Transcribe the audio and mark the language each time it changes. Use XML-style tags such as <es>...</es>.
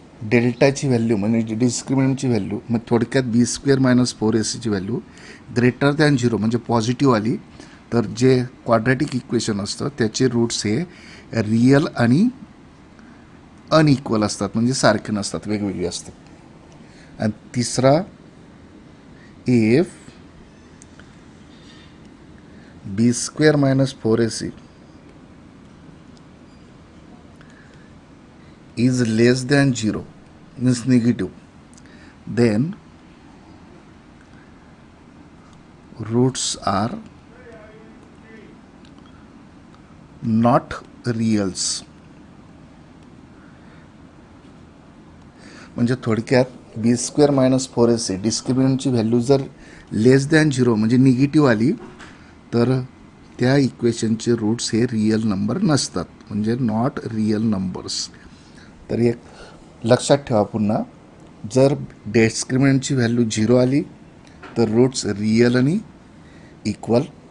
<mr>डेल्टाची value म्हणजे डिस्क्रिमिनंटची value, मग थोडक्यात बी square minus 4ac value greater than 0 म्हणजे पॉझिटिव्ह आली तर जे क्वाड्रॅटिक इक्वेशन असतं त्याचे रूट्स हे रियल आणि अनइक्वल असतात, म्हणजे सारखे नसतात, वेगवेगळे असतात. आणि तिसरा,</mr> <en>If b square minus 4ac is less than 0 means negative, then roots are not reals.</en> <mr>म्हणजे थोडक्यात बी स्क्वेअर मायनस 4ac डिस्क्रिमिनंटची व्हॅल्यू जर लेस दॅन 0 म्हणजे निगेटिव्ह आली तर त्या इक्वेशनचे रूट्स हे रियल नंबर नसतात, म्हणजे नॉट रियल नंबर्स. तर एक लक्षात ठेवा पुन्हा, जर डिस्क्रिमिनंटची व्हॅल्यू 0 आली तर रूट्स रियल आणि इक्वल.</mr>